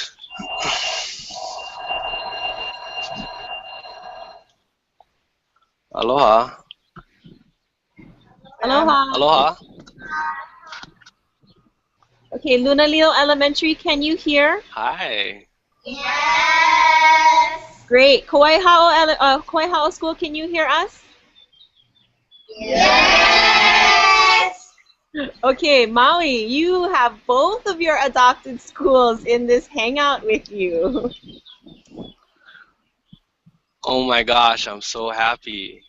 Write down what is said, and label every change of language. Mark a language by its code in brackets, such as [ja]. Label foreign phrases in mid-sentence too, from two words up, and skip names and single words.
[en] Aloha. Aloha. Aloha. Okay, Lunalilo Elementary, can you hear? Hi. Yes. Great. Kawaiahaʻo School, can you hear us? Yes. Okay, Maui, you have both of your adopted schools in this hangout with you. Oh my gosh, I'm so happy.